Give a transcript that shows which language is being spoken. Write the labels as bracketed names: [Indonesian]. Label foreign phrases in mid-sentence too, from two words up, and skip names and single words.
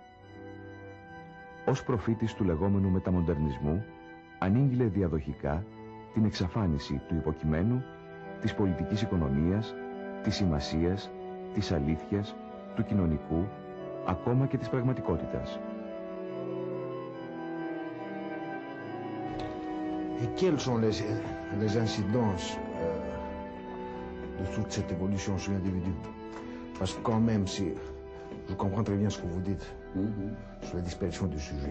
[Greek] Ως προφήτης του λεγόμενου μεταμοντερνισμού, ανήγγειλε διαδοχικά την εξαφάνιση του υποκειμένου, της πολιτικής οικονομίας, της σημασίας, της αλήθειας, του κοινωνικού, ακόμα και της πραγματικότητας. [French] Et quelles sont les incidences de toute cette évolution sur l'individu? Parce que quand même, si je comprends très bien ce que vous dites sur la disparition du sujet.